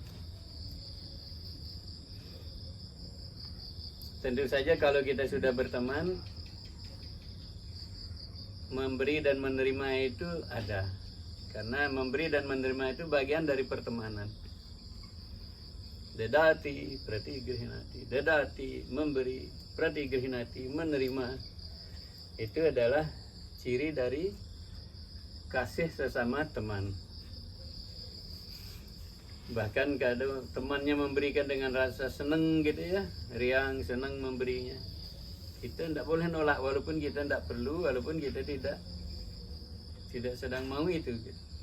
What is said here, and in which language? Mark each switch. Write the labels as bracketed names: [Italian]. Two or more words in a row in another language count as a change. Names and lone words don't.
[Indonesian] Tentu saja kalau kita sudah berteman, memberi dan menerima itu ada. Karena memberi dan menerima itu bagian dari pertemanan. [Sanskrit] Dadati pratigrihinati. [Indonesian] Dadati memberi, pratigrihinati menerima. Itu adalah ciri dari kasih sesama teman. Bahkan kalau temannya memberikan dengan rasa senang gitu ya, riang, senang memberinya, kita tidak boleh nolak walaupun kita tidak perlu, walaupun kita tidak sedang mau itu gitu.